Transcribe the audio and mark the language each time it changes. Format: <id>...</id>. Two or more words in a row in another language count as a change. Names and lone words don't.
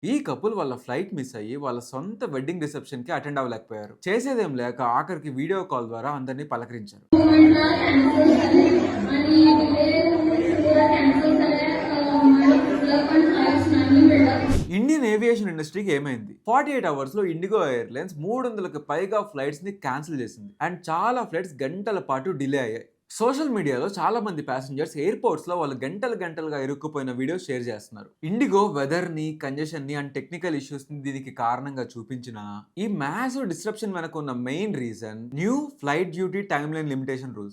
<te>ఈ కపుల్ వాళ్ళ</te> <en>flight miss</en> <te>అయ్యి వాళ్ళ సొంత</te> <en>wedding reception</en> <te>కి అటెండ్ అవ్వలేకపోయారు. చేసేదేం లేక ఆఖరికి వీడియో కాల్ ద్వారా అందరినీ పలకరించారు.</te> <mr>मोमेंटला कॅन्सल झाले आणि डिले पूरा कॅन्सल झाले मला कुठलं पण फ्लाइट्स नाही मिळत.</mr> <en>Indian aviation industry</en> <te>ఏమైంది? 48 అవర్స్ లో ఇండిగో ఎయిర్లైన్స్ 300కి పైగా ఫ్లైట్స్ ని క్యాన్సిల్ చేసింది. అండ్ చాలా ఫ్లైట్స్ గంటల పాటు డిలే అయ్యాయి.</te> <en>social media</en> <te>చాలా మంది ప్యాసింజర్స్ ఎయిర్పోర్ట్స్ లో వాళ్ళు గంటలుగా ఇరుక్కుపోయిన వీడియోస్ షేర్ చేస్తున్నారు. ఇండిగో వెదర్ ని, కంజెషన్ ని అండ్</te> <en>technical issues</en> <te>ని దీనికి కారణంగా చూపించిన ఈ</te> <en>massive disruption</en> <te>వెనక ఉన్న</te> <en>main reason new flight duty time line limitation rules.</en>